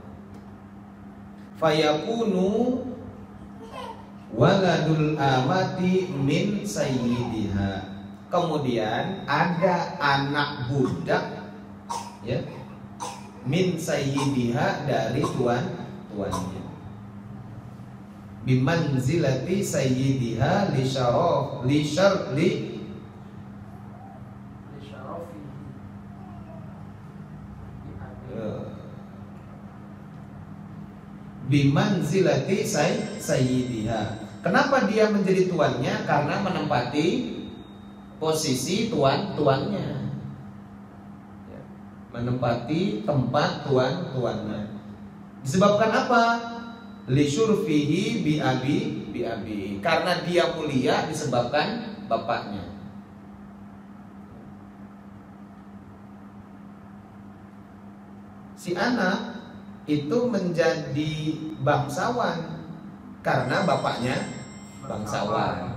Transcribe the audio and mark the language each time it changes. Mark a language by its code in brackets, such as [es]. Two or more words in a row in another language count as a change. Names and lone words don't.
[ar] فيكون ولد الأمة من سيدها. [id] Kemudian ada anak budak ya [ar] من سيدها [id] dari tuannya. [ar] بمنزلة سيدها لي بمنزلة سيدها. [id] Kenapa dia menjadi tuannya? Karena menempati posisi tuannya, menempati tempat tuannya. Disebabkan apa? [ar] لشرفه بأبي. [id] Karena dia mulia disebabkan bapaknya. Si anak itu menjadi bangsawan karena bapaknya bangsawan.